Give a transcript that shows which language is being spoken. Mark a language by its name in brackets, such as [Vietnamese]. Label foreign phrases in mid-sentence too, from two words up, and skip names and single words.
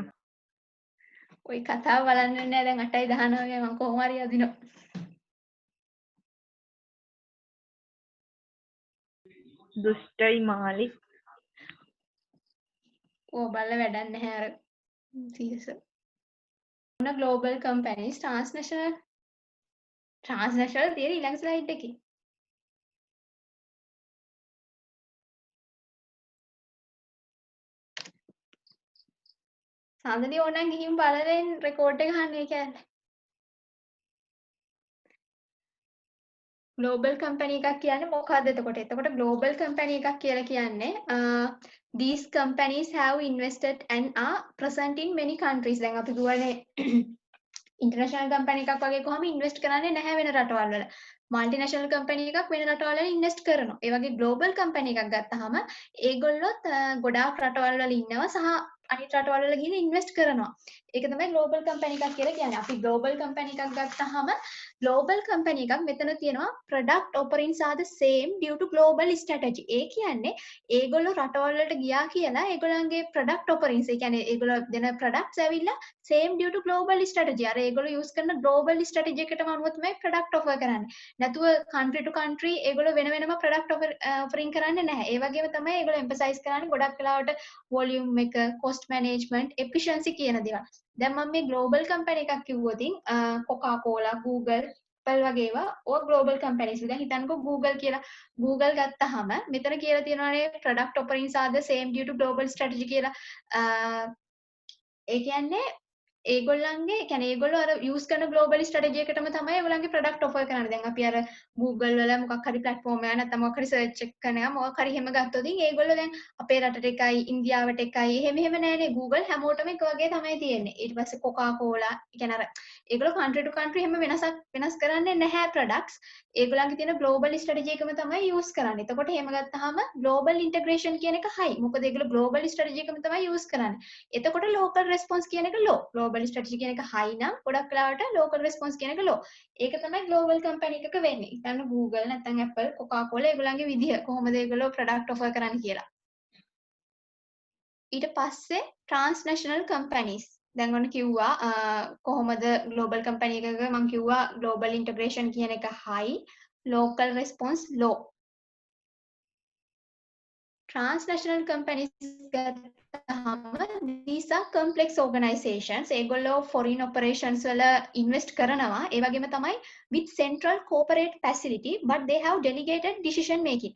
[Sinhala] ওই කතාව බලන්න නෑ දැන් 8:19 වගේ මම කොහොම හරි අදිනවා. දුෂ්ටයි මාලි. ඕ බලලා වැඩක් නැහැ අර CS. මොන [English] global companies transnational [Sinhala] තියෙන ඊළඟ slide එකේ. සාන්දනි ඕනනම් ගිහින් බලලා රෙකෝඩ් එක අහන්න ඒ කියන්නේ. [English] global company [Sinhala] එකක් කියන්නේ මොකක්ද එතකොට? එතකොට [English] global company [Sinhala] එකක් කියලා කියන්නේ [English] these companies have invested and are present in many countries. [Sinhala] දැන් අපි කියවනේ [English] international company [Sinhala] එකක් වගේ කොහොම invest කරන්නේ නැහැ වෙන රටවල් වල. [English] multinational company [Sinhala] එකක් වෙන රටවල් වල invest කරනවා. ඒ වගේ [English] global company [Sinhala] එකක් ගත්තාම ඒගොල්ලොත් ගොඩාක් රටවල් වල ඉන්නවා සහ අනිත් රටවල් වල ගිහින් invest කරනවා. ඒක තමයි [English] global company [Sinhala] එකක් කියලා කියන්නේ. අපි [English] global company [Sinhala] එකක් ගත්තාම [English] global company [Sinhala] එකක් මෙතන තියෙනවා [English] product offerings are the same due to global strategy. [Sinhala] ඒ කියන්නේ ඒගොල්ලෝ රටවල් වලට ගියා කියලා ඒගොල්ලන්ගේ [English] product offerings [Sinhala] ඒ කියන්නේ ඒගොල්ලෝ දෙන products ඇවිල්ලා [English] same due to global strategy. [Sinhala] අර ඒගොල්ලෝ use කරන [English] global strategy [Sinhala] එකටම අනුව තමයි product offer කරන්නේ. නැතුව [English] country to country [Sinhala] ඒගොල්ලෝ වෙන වෙනම [English] product offering [Sinhala] කරන්නේ නැහැ. ඒ වගේම තමයි ඒගොල්ලෝ emphasize කරන්නේ ගොඩක් වෙලාවට volume එක, [English] cost management, efficiency [Sinhala] කියන දේවල්. දැන් මම මේ [English] global company [Sinhala] එකක් කිව්වොතින් Coca-Cola, Google, Apple වගේ ඒවා ඔය [English] global companies. [Sinhala] දැන් හිතන්නකෝ Google කියලා. Google ගත්තාම මෙතන කියලා තියෙනවානේ [English] product offerings are the same due to global strategy [Sinhala] කියලා. ඒ කියන්නේ ඒගොල්ලන්ගේ කියන්නේ ඒගොල්ලෝ අර use කරන [English] global strategy [Sinhala] එකටම තමයි ඒගොල්ලන්ගේ [English] product offer [Sinhala] කරන්නේ. දැන් අපි අර Google වල මොකක් හරි platform එකක් නැත්නම් මොකක් හරි search එක කරනවා මොකක් හරි එහෙම ගත්තොත් ඒගොල්ලෝ දැන් අපේ රටට එකයි ඉන්දියාවට එකයි එහෙම නෑනේ. Google හැමෝටම එක වගේ තමයි තියෙන්නේ. ඊට පස්සේ Coca-Cola කියන්නේ අර ඒගොල්ලෝ [English] country to country [Sinhala] එහෙම වෙනස් කරන්නේ නැහැ products. ඒගොල්ලන්ගේ තියෙන [English] global strategy [Sinhala] එකම තමයි use කරන්නේ. එතකොට එහෙම ගත්තාම [English] global integration [Sinhala] කියන එක high. මොකද ඒගොල්ලෝ [English] global strategy [Sinhala] එකම තමයි use කරන්නේ. එතකොට [English] local response [Sinhala] කියන එක low. [English] global strategy [Sinhala] කියන එක high නම් ගොඩක් වෙලාවට [English] local response [Sinhala] කියන එක low. ඒක තමයි [English] global company [Sinhala] එකක වෙන්නේ. ඉතින් Google නැත්නම් Apple, Coca-Cola ඒගොල්ලන්ගේ විදිහ කොහොමද ඒගොල්ලෝ [English] product offer [Sinhala] කරන්නේ කියලා. ඊට පස්සේ [English] transnational companies. [Sinhala] දැන් ඔන්න කිව්වා කොහොමද [English] global company [Sinhala] එකක මම කිව්වා [English] global integration [Sinhala] කියන එක high, [English] local response low. Transnational companies these are complex organizations. [Sinhala] ඒගොල්ලෝ [English] foreign operations [Sinhala] වල invest කරනවා. ඒ වගේම තමයි [English] with central corporate facility but they have delegated decision making.